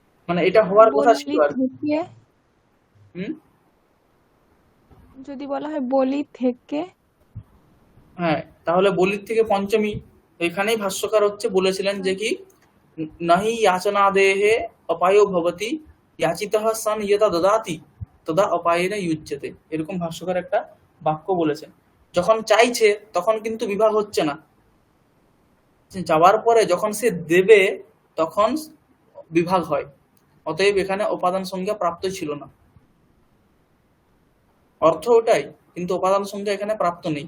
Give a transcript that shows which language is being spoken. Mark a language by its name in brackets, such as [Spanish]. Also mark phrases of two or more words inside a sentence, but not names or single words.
[Bangla] মানে এটা হওয়ার কথা ছিল বলি আর কি। থেকে, হুম। যদি বলা হয় বলি থেকে, হ্যাঁ, তাহলে বলির থেকে পঞ্চমী। এখানেই ভাষ্যকার বলেছিলেন যে কি, [Sanskrit] नाहि याचनादेहे अपायो भवति, याचितः सन् यथा ददाति तदा अपायेन युज्यते, [Bangla] এরকম ভাষ্যকার একটা বাক্য বলেছেন। যখন চাইছে তখন কিন্তু বিবাহ হচ্ছে না, যাওয়ার পরে যখন সে দেবে তখন বিভাগ হয়। অতএব এখানে উপাদান সংজ্ঞা প্রাপ্ত ছিল না, অর্থ ওটাই, কিন্তু উপাদান সংজ্ঞা এখানে প্রাপ্ত নেই।